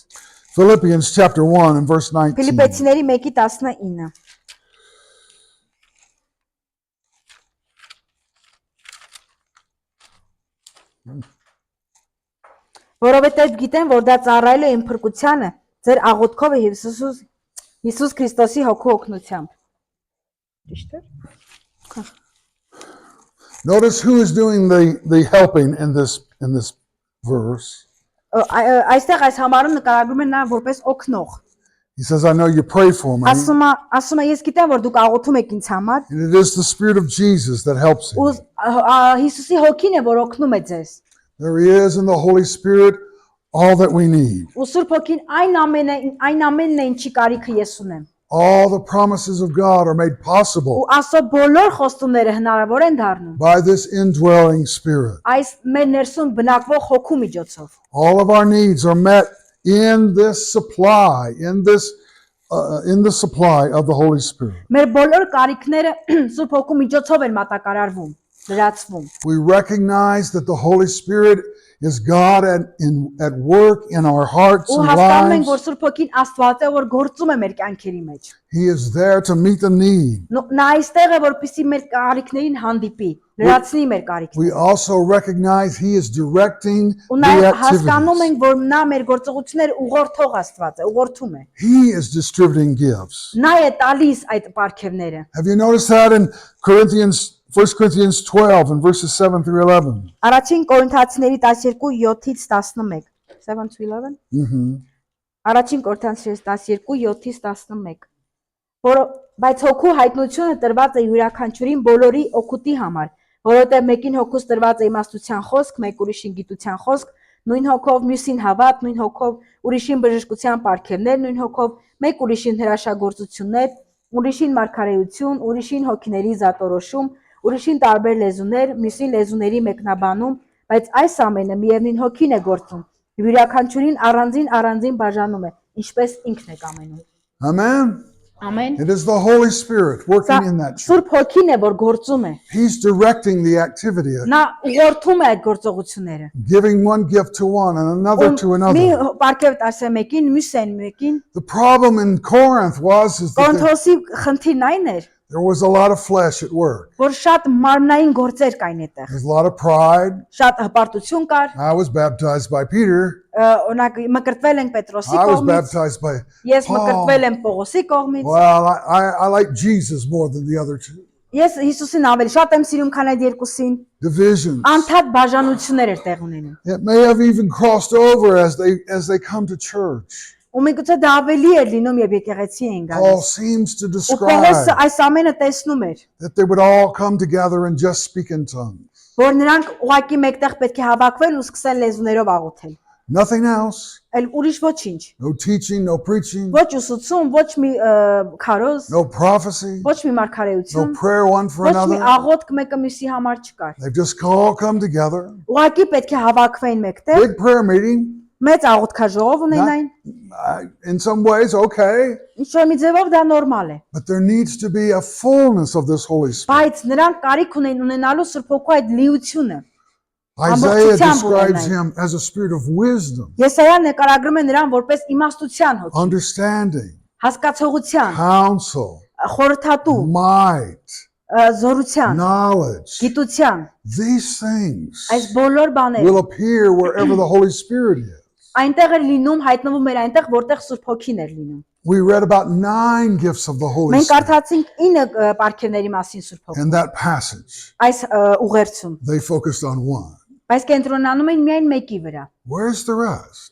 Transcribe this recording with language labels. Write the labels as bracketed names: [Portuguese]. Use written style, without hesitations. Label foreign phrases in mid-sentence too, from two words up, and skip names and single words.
[English] Philippians chapter 1 and verse 19. [Armenian] Ֆիլիպեցիների 1:19։ Որովհետև գիտեմ, որ դա ծառայել է իմ փրկությանը, ձեր աղոթքով է Հիսուս Քրիստոսի հոգու օգնությամբ։ Ճիշտ է։ [English] Notice who is doing the helping in this verse. [Armenian] Այստեղ այս համարում նկարագրում են նա որպես օգնող։ [English] He says, I know you pray for me. [Armenian] Ասում է ես գիտեմ, որ դուք աղոթում եք ինձ համար, [English] And it is the Spirit of Jesus that helps [Armenian] ու [English] him. [Armenian] Հիսուսի հոգին է, որ օգնում է ձեզ։ [English] There is in the Holy Spirit all that we need. [Armenian] Ու Սուրբ Հոգին այն ամենն է, ինչի կարիքը ես ունեմ։ [English] All the promises of God are made [Armenian] Ու [English] possible [Armenian] Աստծո բոլոր խոստումները հնարավոր են դառնում [English] by this indwelling Spirit. [Armenian] այս մեր ներսում բնակվող հոգու միջոցով։ [English] All of our needs are met in this supply, in the supply of the Holy Spirit. [Armenian] Մեր բոլոր կարիքները Սուրբ Հոգու միջոցով են մատակարարվում, լրացվում։ [English] We recognize that the Holy Spirit is God at work in our hearts [Armenian] Ու [English] and [Armenian] հասկանում ենք, որ [English] lives. [Armenian] Սուրբ Հոգին Աստված է, որ գործում է մեր կյանքերի մեջ։ [English] He is there to meet the need. [Armenian] Նա այստեղ է, որպեսզի մեր կարիքներին հանդիպի, լրացնի մեր կարիքները։ [English] We also recognize He is directing [Armenian] Ու [English] the [Armenian] նաև հասկանում [English] activities. [Armenian] ենք, որ նա մեր գործողությունները ուղղորդող Աստված է, ուղղորդում է։ [English] He is distributing gifts. [Armenian] Նա է տալիս այդ պարգևները։ [English] Have you noticed that in 1 Corinthians 12 and verses 7 through 11? [Armenian] Առաջին Կորինթացիների 12:7-ից 11։ 7 to 11։ Առաջին Կորինթացիների 12:7-ից 11։ Բայց հոգու հայտնությունը տրված է յուրաքանչյուրին բոլորի օգուտի համար, որովհետև մեկին հոգուց տրված է իմաստության խոսք, մեկ ուրիշին գիտության խոսք, նույն հոգով մյուսին հավատ, նույն հոգով ուրիշին բժշկության պարգևներ, նույն հոգով մեկ ուրիշին հրաշագործություններ, ուրիշին մարգարեություն, ուրիշին հոգիների զատորոշում, ուրիշին տարբեր լեզուներ, մյուսին լեզուների մեկնաբանում, բայց այս ամենը միևնույն հոգին է գործում։ Յուրաքանչյուրին առանձին բաժանում է, ինչպես ինքն է կամենում։ [English] Amen? [Armenian] Ամեն։ [English] It is the Holy Spirit working in that church. [Armenian] Սուրբ հոգին է, որ գործում է։ [English] He's directing the activity, [Armenian] Նա ուղղորդում է այդ գործողությունները։ [English] giving one gift to one and another to [Armenian] Մի [English] another. [Armenian] պարգև տասը մեկին, մյուսեն մեկին։ [English] The problem in Corinth was is that [Armenian] Կոնթոսի խնդիրն այն էր, [English] there was a lot of flesh at work. [Armenian] որ շատ մարմնային գործեր կային այդտեղ։ [English] There's a lot of pride. [Armenian] Շատ հպարտություն կար, [English] I was baptized by Peter. [Armenian] օրինակ մկրտվել ենք Պետրոսի [English] I was [Armenian] կողմից, [English] baptized by [Armenian] ես Paul. մկրտվել եմ Պողոսի կողմից։ [English] Well, I like Jesus more than the other two. [Armenian] Ես Հիսուսին ավելի շատ եմ սիրում, քան այդ երկուսին։ [English] Divisions. [Armenian] Անթադ բաժանություններ էր տեղ ունենում։ [English] It may have even crossed over as they come to church. [Armenian] Ու միգուցե դա ավելի էր լինում, երբ եկեղեցի էին Paul գալիս։ [English] seems to [Armenian] Ու Պողոսը [English] describe [Armenian] այս ամենը տեսնում էր, [English] that they would all come together and just speak in tongues. [Armenian] որ նրանք ուղակի մեկտեղ պետք է հավաքվեն ու սկսեն լեզուներով աղոթել։ [English] Nothing else. [Armenian] Այլ ուրիշ ոչինչ։ [English] No teaching, no preaching, [Armenian] Ոչ ուսուցում, ոչ մի քարոզ, [English] no prophecy, [Armenian] ոչ մի [English] no [Armenian] մարգարեություն, [English] prayer one for [Armenian] ոչ մի [English] another. [Armenian] աղոթք մեկը մյուսի համար չկար։ [English] They've just all come together. [Armenian] Ուղղակի պետք է հավաքվեին մեկտեղ, [English] Big prayer meeting. [Armenian] մեծ աղոթքաժողով ունենային, [English] In some ways, okay. [Armenian] ինչ որ մի ձևով դա նորմալ է։ [English] But there needs to be a fullness of this Holy Spirit. [Armenian] Բայց նրանք կարիք ունեն ունենալու Սուրբ Հոգու այդ լիությունը։ Isaiah ամբողջությամբ [English] describes [Armenian] ունենային։ [English] him as a spirit of wisdom, [Armenian] Եսայան նկարագրում է նրան որպես իմաստության հոգի, [English] understanding, [Armenian] հասկացողության, [English] counsel, [Armenian] խորհրդատու, [English] might, [Armenian] զորության, [English] knowledge. [Armenian] գիտության, [English] These things [Armenian] այս բոլոր բաները [English] will appear wherever the Holy Spirit is. [Armenian] այնտեղ էր լինում, հայտնվում էր այնտեղ, որտեղ Սուրբ Հոգին էր լինում։ [English] We read about 9 gifts of the Holy [Armenian] Մենք [English] Spirit [Armenian] կարդացինք 9 պարգևների մասին Սուրբ Հոգու։ [English] in that passage. [Armenian] Այս ուղերձում [English] They focused on one. [Armenian] Բայց կենտրոնանում են միայն մեկի վրա։ [English] Where's the rest?